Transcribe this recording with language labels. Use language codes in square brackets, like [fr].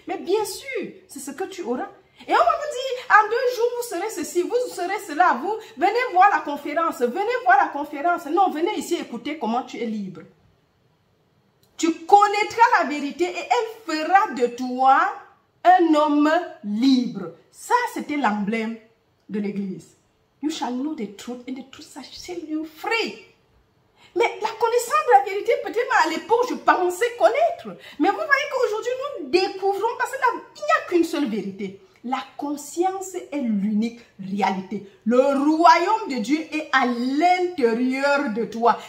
[fr] Mais bien sûr, c'est ce que tu auras. Et on va vous dire, en 2 jours, vous serez ceci, vous serez cela, vous venez voir la conférence, venez voir la conférence. Non, venez ici écouter comment tu es libre. Tu connaîtras la vérité et elle fera de toi un homme libre. Ça, c'était l'emblème de l'église. [en] You shall know the truth and the truth shall set you free. [fr] Mais la connaissance de la vérité, peut-être à l'époque, je pensais connaître. Mais vous voyez qu'aujourd'hui, nous découvrons, parce qu'il n'y a qu'une seule vérité. La conscience est l'unique réalité. Le royaume de Dieu est à l'intérieur de toi.